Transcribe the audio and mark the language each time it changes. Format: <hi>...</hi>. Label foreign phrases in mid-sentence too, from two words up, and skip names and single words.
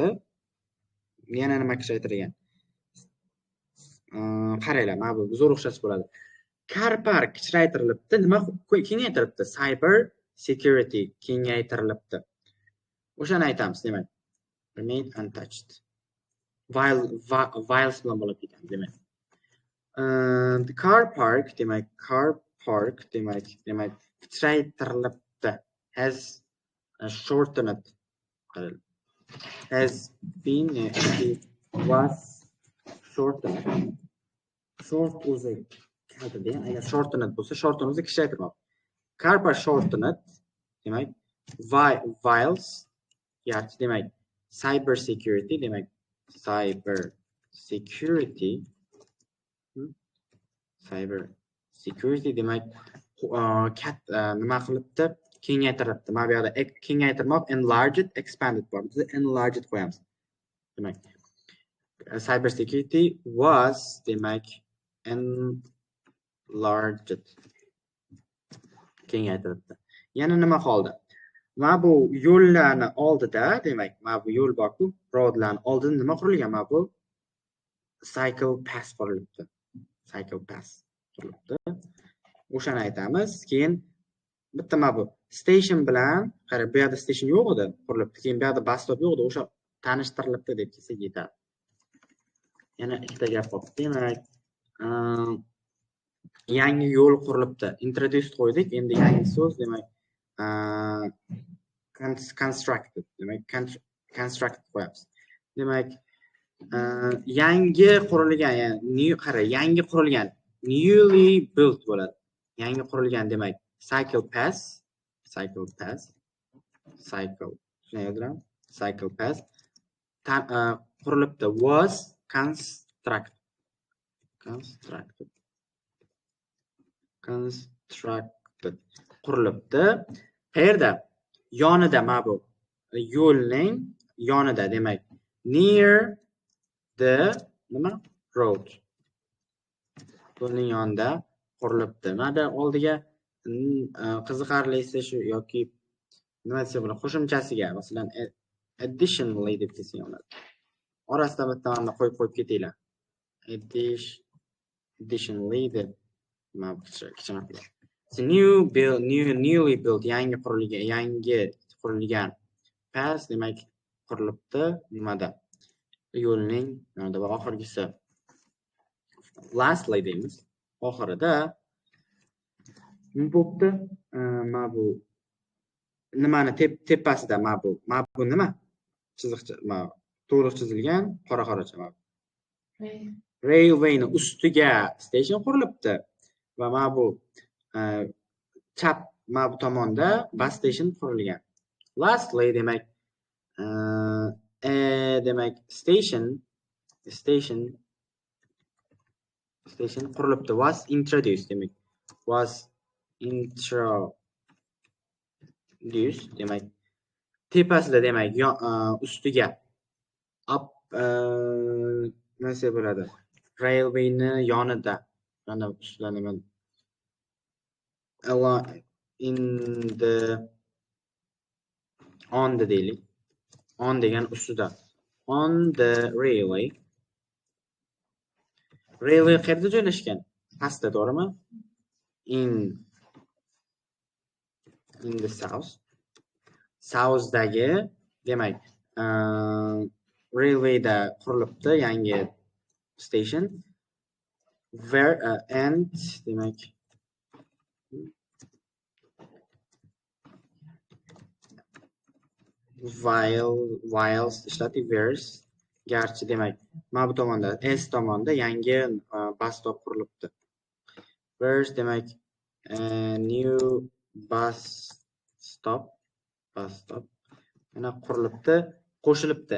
<uz>Yana nima kichraytirilgan? Qaranglar, mana bu zo'r o'xshash bo'ladi. Car park kichraytirilibdi, nima kengaytirilibdi? Cyber security kengaytirilibdi. O'shani aytamiz, demak.</uz> <en>Remain untouched.</en> <uz>Whiles bilan bo'lib ketadi, demak. The car park demak kichraytirilibdi.</uz> <en>Has shortened. Has been was shortened.</en> <uz>Short o'zi kaltida, agar shortened bo'lsa, shortened o'zi kichraytirmoq. Car park shortened demak whiles yaxshi demak cyber security demak cyber security demak nima qilibdi? Kengaytiribdi. Mana bu yerda kengaytirmoq</uz> <en>enlarged, expanded</en> <uz>bor. Biz enlarged qo'yamiz. Demak cyber security was demak enlarged. Kengaytiribdi. Yana nima qoldi? Mana bu yo'llarni oldida, demak, mana bu yo'l borku, roadlarning oldida nima qurilgan? Mana bu cycle pass qurilibdi. Cycle pass qurilibdi. O'shani aytamiz. Keyin bitta mana bu station bilan, qarang, bu yerda station yo'q edi, qurilibdi. Keyin bu yerda bus stop yo'q edi, o'sha tanishtirilibdi deb kelsak yetadi. Yana ikkita gap qoldi. Demak, yangi yo'l qurilibdi. Introduced qo'ydik. Endi yangi so'z demak constructed demak construct qo'yamiz. Demak yangi qurilgan, ya'ni yangi qurilgan</uz> <en>newly built</en> <uz>bo'ladi. Yangi qurilgan demak cycle pass qurilibdi.</uz> <en>Was constructed qurilibdi.</en> <uz>Qayerda? Yonida, mana bu yo'lning yonida demak</uz> <en>near the road.</en> <uz>Yo'lning yonida qurilibdi. Mana oldiga qiziqarlisi shu yoki nima desa bo'ladi, qo'shimchasiga, masalan additionally deb desa bo'ladi. Orasida bitta mana qo'yib ketinglar. Additionally deb mana bu kichkina.</uz> <en>So newly built</en> <uz>yangi qurilgan pass demak qurilibdi nimada? Yo'lning yonida va oxirgisi lastly deymiz. Oxirida nima bo'pti? Mana bu nimani tepasida mana bu nima? Chiziqcha, mana to'liq chizilgan qora-qoracha mana. Railwayning ustiga station qurilibdi va mana bu chap mana bu tomonda bus station qurilgan. Lastly, demak, demak station qurilibdi.</uz> <en>Was introduced, demak. Was introduced,</en> <uz>demak. Tepasida, demak, ustiga up nima bo'ladi? Railwayni yonida. Mana ustida nima?</uz> <en>In the on the deylik.</en> <uz>On degan ustida.</uz> <en>On the railway.</en> <uz>Railway qayerda joylashgan? Pastda, to'g'rimi?</uz> <en>In the south.</en> <uz>South'dagi, demak, railwayda qurilibdi yangi station.</uz> <en>Where and,</en> <uz>demak, whilst ishlati where's garchi, demak, mana bu tomonda S tomonda yangi bus stop qurilibdi. Where's, demak,</uz> <en>new bus stop</en> <uz>mana qurilibdi, qo'shilibdi.</uz>